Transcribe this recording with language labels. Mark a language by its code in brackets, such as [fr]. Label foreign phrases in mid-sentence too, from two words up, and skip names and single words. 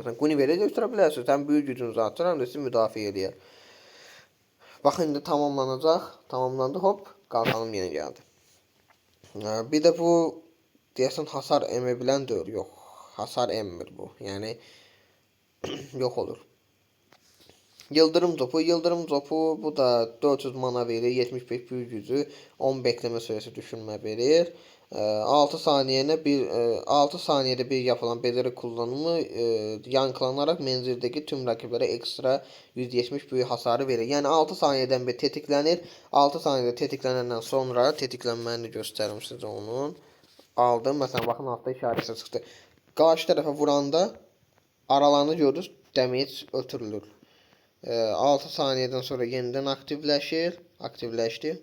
[az] Məsələn, Guinevere götürə bilərsiniz. Həm [tr] büyü gücünüzü [az] artırır, həm də sizi müdafiə edir. Baxın, indi tamamlanacaq. Tamamlandı, hop, qalxanım yeni gəldi. Bir də bu deyəsən hasar emə bilən deyil. Yox, hasar emmir bu. Yəni yox olur. Yıldırım topu bu da 400 mana verir, 75 [tr] büyü gücü, [az] 10 [tr] bekleme süresi [az] düşünmə verir. [tr] 6 saniyede bir yapılan beceri kullanımı yankılanaraq menzildeki tüm rakiblərə ekstra 170 büyü hasarı verir. [az] Yəni 6 saniyeden bir tetiklənir. 6 saniyede tetiklənəndən sonra tetiklənməni göstərim sizə onun. Aldım. Məsələn, baxın altta işarəsi çıxdı. Qarşı tərəfə vuranda aralarını görürüz, damage ötürülür. 6 saniyeden sonra yeniden aktivləşdi.